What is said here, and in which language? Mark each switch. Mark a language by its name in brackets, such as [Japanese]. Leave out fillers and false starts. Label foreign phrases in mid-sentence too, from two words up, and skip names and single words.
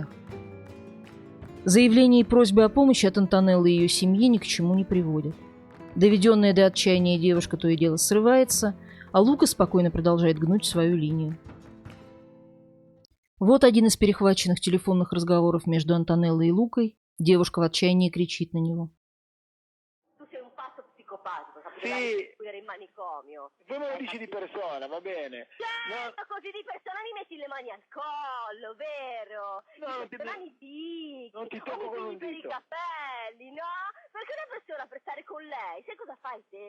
[Russian] Заявления и просьбы о помощи от Антонеллы и ее семьи ни к чему не приводят. Доведенная до отчаяния девушка то и дело срывается, а Лука спокойно продолжает гнуть свою линию. Вот один из перехваченных телефонных разговоров между Антонеллой и Лукой. Девушка в отчаянии кричит на него. [Italian] Sì, in manicomio. Voi me lo dici di persona, va bene? Certo, così di persona mi metti le mani al collo, vero? No, non ti mi dici, non ti tocco con un per i dito. capelli, no? Perché una persona per stare con lei, sai cosa fai te?